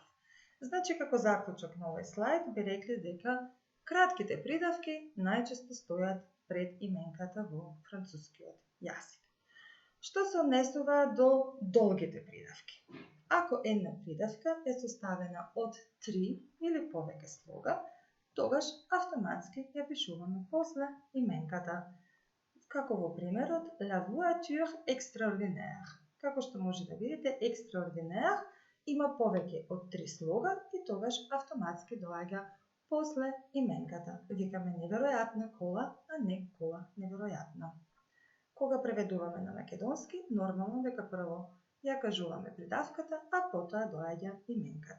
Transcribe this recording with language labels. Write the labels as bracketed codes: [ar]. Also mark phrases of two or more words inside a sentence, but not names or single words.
[mk] Значи, како заклучок на овој слайд би рекли дека кратките придавки најчесто стојат пред именката во францускиот јазик. Што се однесува до долгите придавки? Ако една придавка е составена од 3 или повеќе слога, тогаш автоматски ја пишуваме после именката. Како во примерот [fr] la voiture extraordinaire. [mk] Како што може да видите, extraordinaire има повеќе од 3 слога и тогаш автоматски доаѓа после именката. Викаме неверојатна кола, а не кола неверојатна. Кога преведуваме на македонски, нормално дека прво ја кажуваме придавката, а потоа доаѓа именката.